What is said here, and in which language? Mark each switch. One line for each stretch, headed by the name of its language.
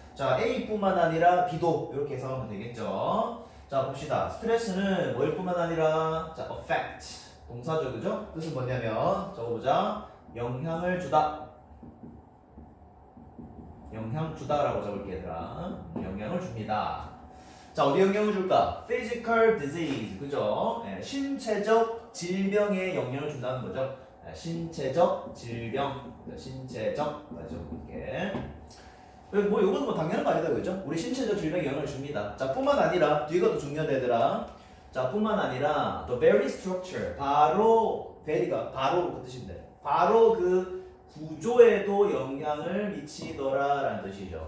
Korean: 자, A뿐만 아니라 B도 이렇게 해석하면 되겠죠? 자, 봅시다. 스트레스는 뭐일 뿐만 아니라, 자, affect. 동사죠, 그죠? 뜻은 뭐냐면, 적어보자. 영향을 주다. 영향 주다라고 적을게, 얘들아. 영향을 줍니다. 자, 어디 영향을 줄까?
English: Physical disease, 그죠?
Korean: 신체적 질병에 영향을 준다는 거죠. 신체적 질병, 신체적, 맞죠? 이렇게. 뭐 이거는 뭐 당연한 거 아니다, 그죠? 우리 신체적 질병에 영향을 줍니다. 자, 뿐만 아니라 뒤가 더 중요하다, 얘들아. 자, 뿐만 아니라
English: the very structure,
Korean: 바로 very가 바로 그 뜻인데, 바로 그 구조에도 영향을 미치더라라는 뜻이죠.